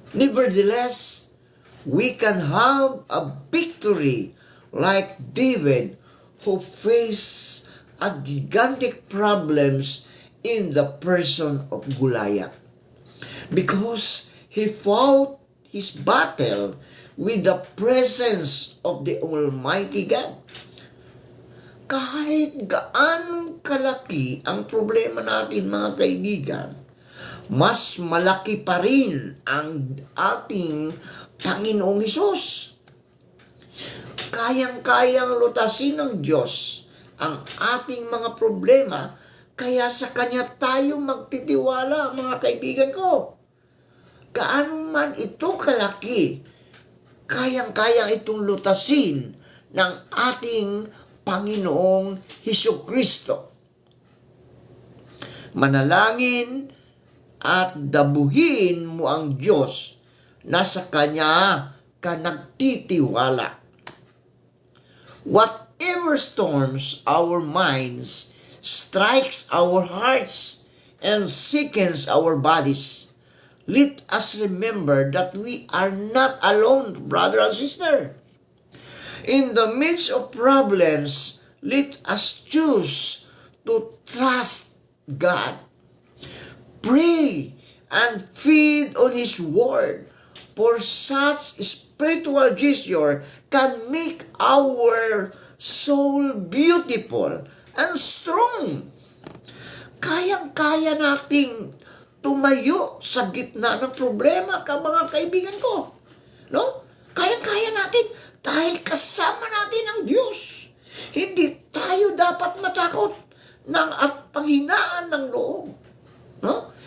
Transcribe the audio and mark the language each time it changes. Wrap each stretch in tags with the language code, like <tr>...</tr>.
<en>Nevertheless, we can have a victory like David, who faced a gigantic problems in the person of Goliath, because he fought his battle with the presence of the Almighty God.</en> <tl>Kahit gaano kalaki ang problema natin, mga kaibigan, mas malaki pa rin ang ating Panginoong Hesus. Kayang-kayang lutasin ng Diyos ang ating mga problema, kaya sa Kanya tayo magtitiwala, mga kaibigan ko. Gaano man ito kalaki, kayang-kayang itong lutasin ng ating Panginoong Hesukristo. Manalangin at dabuhin mo ang Diyos na sa Kanya ka nagtitiwala.</tl> <en>Whatever storms our minds, strikes our hearts, and sickens our bodies, let us remember that we are not alone, brother and sister. In the midst of problems, let us choose to trust God. Pray and feed on His Word, for such spiritual gesture can make our soul beautiful and strong.</en> <tl>Kayang-kaya nating tumayo sa gitna ng problema, mga kaibigan ko. No? Kayang-kaya natin dahil kasama natin ang Diyos. Hindi tayo dapat matakot at panghinaan ng loob. No?</tl>